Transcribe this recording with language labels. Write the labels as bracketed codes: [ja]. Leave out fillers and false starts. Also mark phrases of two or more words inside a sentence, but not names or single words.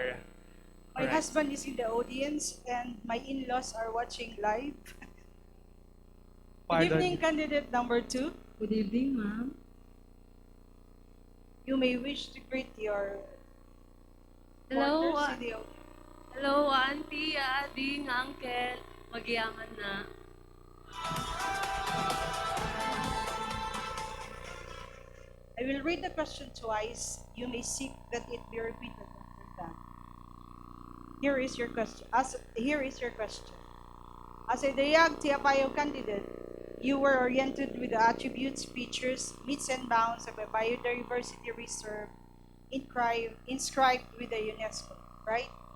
[en] My husband is in the audience and my in-laws are watching live. Good evening, candidate number 2. Good evening, ma'am. You may wish to greet your Hello, supporters in the audience. hello, auntie, ading, uncle. [isd] Magiyaman na. [en] I will read the question twice. You may seek that it be repeated after that. Here is your question. As a Dayag Apayao candidate, you were oriented with the attributes, features, meets, and bounds of a biodiversity reserve inscribed with the UNESCO, right?